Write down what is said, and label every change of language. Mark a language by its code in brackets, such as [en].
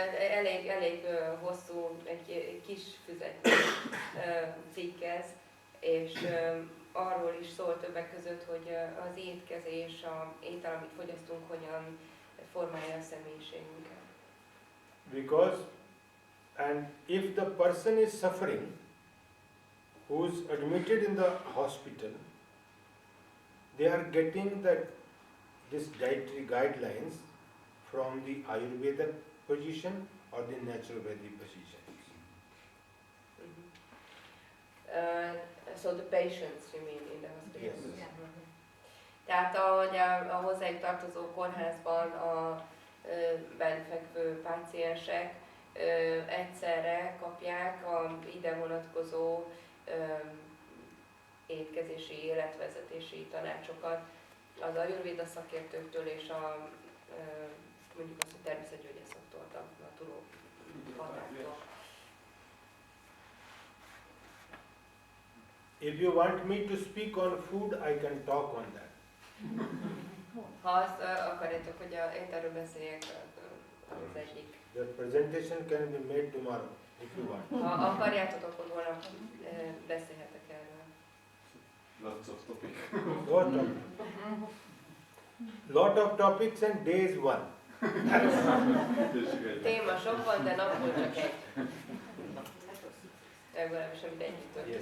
[hu] Elég hosszú, egy kis füzetnyi cikk ez, és arról is szól többek között, hogy az étkezés, az étel, amit fogyasztunk, hogyan formálja a személyiségünket. [en] Because, and if the person is suffering, who's admitted in the hospital, they are getting this dietary guidelines from the Ayurveda position or the naturopathy position. So the patients, you mean, in the hospital? Yes. [hu] Tehát ahogy a hozzájuk tartozó kórházban a benfekvő páciensek egyszerre kapják a ide vonatkozó étkezési, életvezetési tanácsokat az ayurvéda szakértőktől és a mondjuk azt, hogy természetgyógyászoktól, a naturópatáktól. [en] If you want me to speak on food, I can talk on that. [hu] Ha azt akarjátok, hogy én erről beszéljek, az egyik. [en] The presentation can be made tomorrow, if you want. [hu] Ha akarjátok, akkor holnap beszélhetek erről. [en] Lots of topics. Lot of topics and days one. [hu] Téma sok van, de napból csak egy. Legalábbis amit együtt történt.